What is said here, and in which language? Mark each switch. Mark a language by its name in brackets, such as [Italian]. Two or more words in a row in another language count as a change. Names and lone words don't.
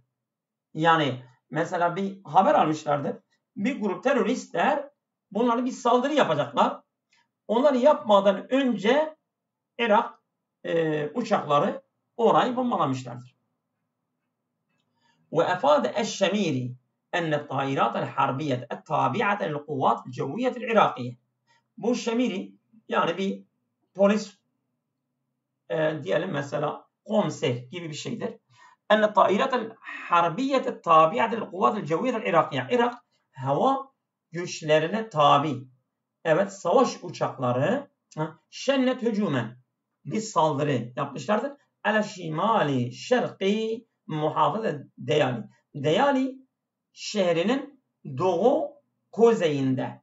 [Turkish] Yani mesela bir haber almışlardır. Bir grup teröristler bunları bir saldırı yapacaklar. Onları yapmadan önce Irak uçakları orayı bombalamışlardır. [Arabic] وأفاد الشميري أن الطائرات الحربية التابعة للقوات الجوية العراقية. [Turkish] Bu Şemiri, yani bir polis diyelim mesela komiser gibi bir şeydir. [Arabic] أن الطائرات الحربية التابعة للقوات الجوية العراقية. [Turkish] Irak hava güçlerine tabi, evet, savaş uçakları [Arabic] شنت هجوما, [Turkish] bir saldırı yapmışlardır. [Arabic] على شمال شرق محافظة ديالى. [Turkish] Diyali şehrinin doğu kuzeyinde.